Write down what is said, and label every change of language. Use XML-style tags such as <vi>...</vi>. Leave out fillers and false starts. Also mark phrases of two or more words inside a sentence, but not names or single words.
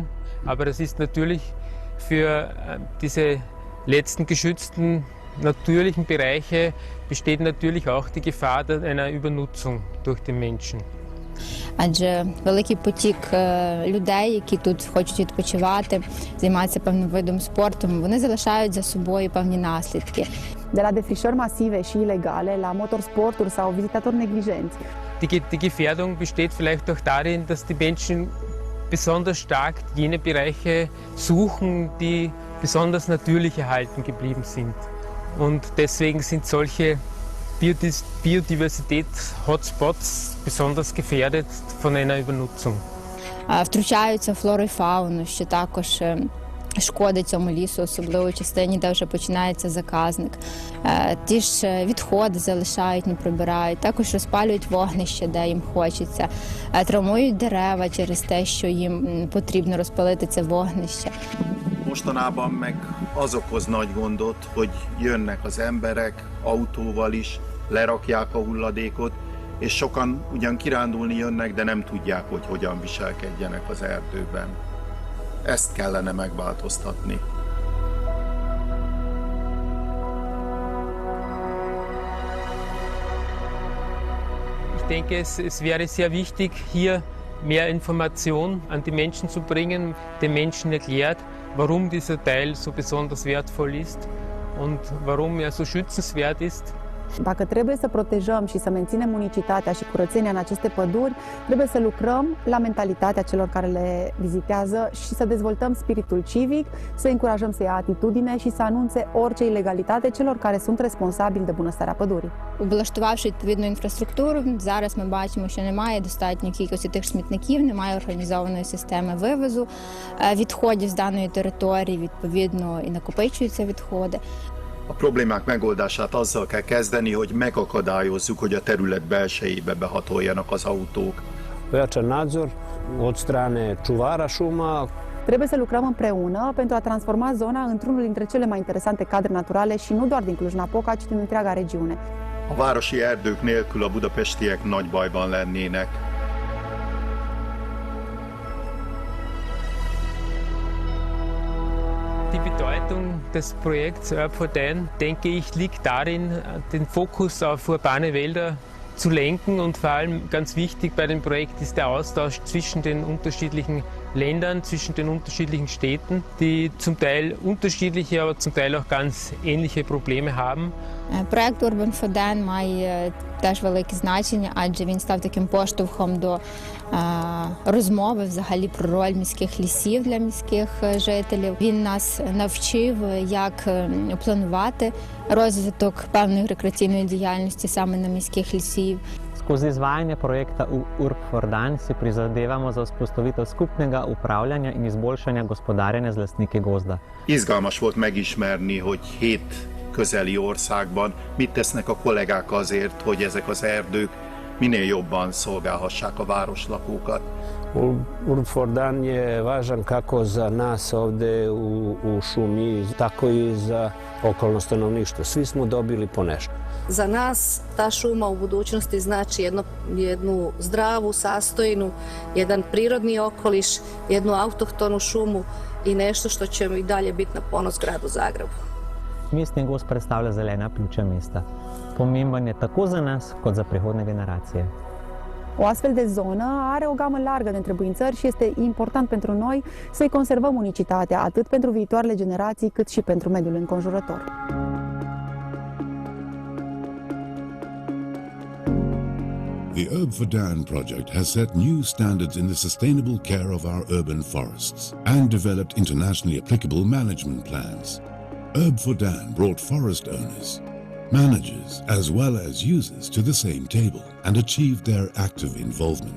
<de>Aber das ist natürlich für diese letzten geschützten natürlichen Bereiche besteht natürlich auch die Gefahr einer Übernutzung durch den Menschen.</de> <uk>Адже великий потік людей, які тут хочуть відпочивати, займатися певним видом спорту, вони залишають за собою певні наслідки.</uk> <ro>De la defrișări masive și ilegale, la motorsporturi sau vizitatori neglijenți.</ro> <de>Die Gefährdung besteht vielleicht auch darin, dass die Menschen besonders stark jene Bereiche suchen, die besonders natürlich erhalten geblieben sind. Und deswegen sind solche Biodiversität-Hotspots besonders gefährdet von einer Übernutzung.</de> <uk>Втручаються флору і фауну, що також шкодить цьому лісу, особливо в частині, де вже починається заказник. Ті ж відходи залишають, не прибирають, також розпалюють вогнище, де їм хочеться, травмують дерева через те, що їм потрібно розпалити це вогнище.</uk> <hu>Mostanában meg az okoz nagy gondot, hogy jönnek az emberek autóval is, lerakják a hulladékot, és sokan ugyan kirándulni jönnek, de nem tudják, hogy hogyan viselkedjenek az erdőben. Ezt kellene megváltoztatni.</hu> <de>Ich denke, es wäre sehr wichtig, hier mehr Information an die Menschen zu bringen, den Menschen erklärt, warum dieser Teil so besonders wertvoll ist und warum er so schützenswert ist.</de> <ro>Dacă trebuie să protejăm și să menținem unicitatea și curățenia în aceste păduri, trebuie să lucrăm la mentalitatea celor care le vizitează și să dezvoltăm spiritul civic, să încurajăm să ia atitudine și să anunțe orice ilegalitate celor care sunt responsabili de bunăstarea pădurii.</ro> <uk>Облаштувавши відповідну інфраструктуру, зараз ми бачимо, що немає достатньої кількості тих смітників, немає організованої системи вивозу відходів з даної території, відповідно і накопичуються відходи.</uk> <hu>A problémák megoldását azzal kell kezdeni, hogy megakadályozzuk, hogy a terület belsejébe behatoljanak az autók.</hu> <hr>Pojačan nadzor od strane čuvara šuma.</hr> <ro>Trebuie să lucrăm împreună pentru a transforma zona într-unul dintre cele mai interesante cadre naturale și nu doar din Cluj-Napoca, ci din întreaga regiune.</ro> <hu>A városi erdők nélkül a budapestiek nagy bajban lennének.</hu> <de>Die Bedeutung des Projekts URBforDAN, denke ich, liegt darin, den Fokus auf urbane Wälder zu lenken, und vor allem ganz wichtig bei dem Projekt ist der Austausch zwischen den unterschiedlichen Ländern, zwischen den unterschiedlichen Städten, die zum Teil unterschiedliche, aber zum Teil auch ganz ähnliche Probleme haben.</de> <uk>Проект URBforDAN має теж велике значення, адже він став таким поштовхом до розмови взагалі про роль міських лісів для міських жителів. Він нас навчив, як планувати розвиток певної рекреаційної діяльності саме на міських лісів.</uk> <sl>Skozi izvajanje projekta URBforDAN si prizadevamo za vzpostavitev skupnega upravljanja in izboljšanja gospodarjenja z lastniki gozda.</sl> <hu>Izgalmas volt megismerni, hogy 7 közeli országban mit tesznek a kollégák azért, hogy ezek az erdők minél jobban szolgálhassák a városlakókat.</hu> <hr>URBforDAN je važan kako za nas ovde u šumi, tako i za okolno stanovništvo. Svi smo dobili po nešto. Za nas ta šuma u budućnosti znači jednu zdravu sastojinu, jedan prirodni okoliš, jednu autohtonu šumu i nešto što će i dalje biti na ponos gradu Zagrebu.</hr> <sl>Mestni gozd predstavlja zelena pljuča mesta. Pomemben je tako za nas, kot za prihodne generacije.</sl> <ro>O astfel de zonă are o gamă largă de întrebuințări și este important pentru noi să-i conservăm unicitatea, atât pentru viitoarele generații, cât și pentru mediul înconjurător.</ro> <en>The URBforDAN project has set new standards in the sustainable care of our urban forests and developed internationally applicable management plans. URBforDAN brought forest owners, managers, as well as users to the same table and achieved their active involvement.</en>